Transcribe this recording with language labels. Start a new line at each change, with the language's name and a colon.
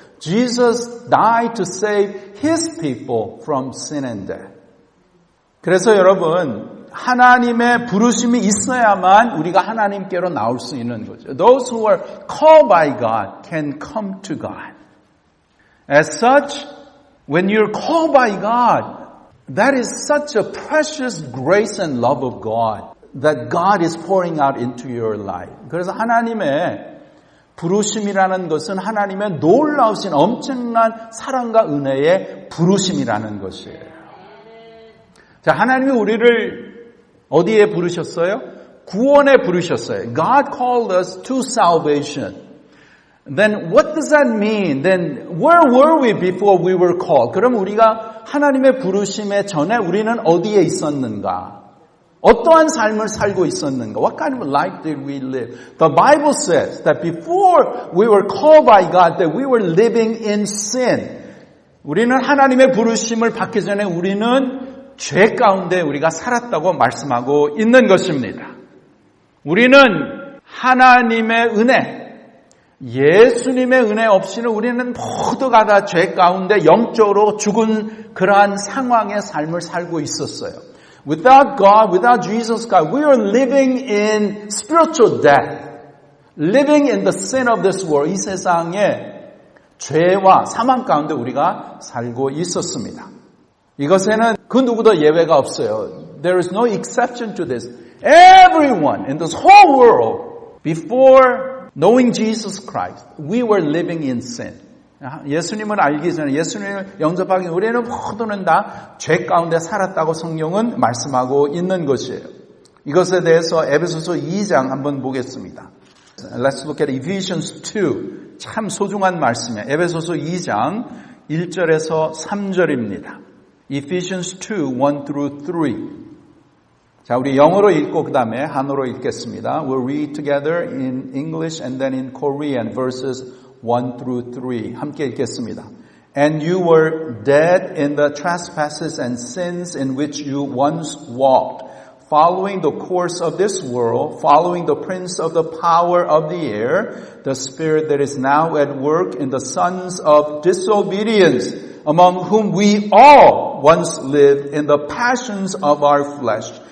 English: Jesus died to save His people from sin and death.
Korean: 그래서 여러분, 하나님의 부르심이 있어야만 우리가 하나님께로 나올 수 있는 거죠.
English: Those who are called by God can come to God. As such, when you're called by God, that is such a precious grace and love of God. that God is pouring out into your life.
Korean: 그래서 하나님의 부르심이라는 것은 하나님의 놀라우신 엄청난 사랑과 은혜의 부르심이라는 것이에요. 자, 하나님이 우리를 어디에 부르셨어요? 구원에 부르셨어요.
English: God called us to salvation. Then what does that mean? Then where were we before we were called?
Korean: 그럼 우리가 하나님의 부르심에 전에 우리는 어디에 있었는가? 어떠한 삶을 살고 있었는가?
English: What kind of life did we live? The Bible says that before we were called by God, that we were living in sin.
Korean: 우리는 하나님의 부르심을 받기 전에 우리는 죄 가운데 우리가 살았다고 말씀하고 있는 것입니다. 우리는 하나님의 은혜, 예수님의 은혜 없이는 우리는 모두가 다 죄 가운데 영적으로 죽은 그러한 상황의 삶을 살고 있었어요.
English: Without God, without Jesus God, we are living in spiritual death. Living in the sin of this world.
Korean: 이 세상에 죄와 사망 가운데 우리가 살고 있었습니다. 이것에는 그 누구도 예외가 없어요.
English: There is no exception to this. Everyone in this whole world, before knowing Jesus Christ, we were living in sin.
Korean: 예수님을 알기 전에 예수님을 영접하기 전에 우리는 모두는 다 죄 가운데 살았다고 성경은 말씀하고 있는 것이에요. 이것에 대해서 에베소서 2장 한번 보겠습니다.
English: Let's look at Ephesians 2.
Korean: 참 소중한 말씀이에요. 에베소서 2장 1절에서 3절입니다.
English: Ephesians 2, 1 through 3.
Korean: 자, 우리 영어로 읽고 그 다음에 한어로 읽겠습니다.
English: We'll read together in English and then in Korean verses 1 through 3.
Korean: 함께 읽겠습니다.
English: And you were dead in the trespasses and sins in which you once walked, following the course of this world, following the prince of the power of the air, the spirit that is now at work in the sons of disobedience, among whom we all once lived in the passions of our flesh,